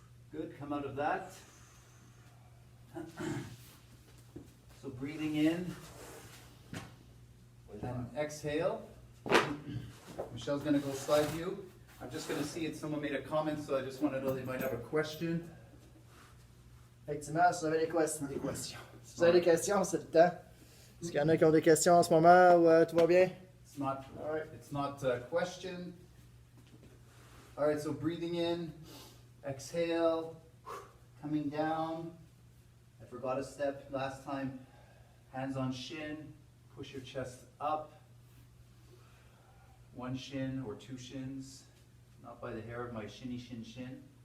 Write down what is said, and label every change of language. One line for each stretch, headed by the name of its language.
English: Good, come out of that. So breathing in and exhale. Michel's going to go side view. I'm just going to see if someone made a comment, so I just want to know they might have a question.
French: Effectivement, si vous avez des questions. Si vous avez des questions, c'est le temps. Est-ce qu'il y en a qui ont des questions en ce moment ou tout va bien?
English: It's not a question. All right, so breathing in, exhale, coming down. I forgot a step last time. Hands on shin, push your chest up. One shin or two shins, not by the hair of my shinny shin shin.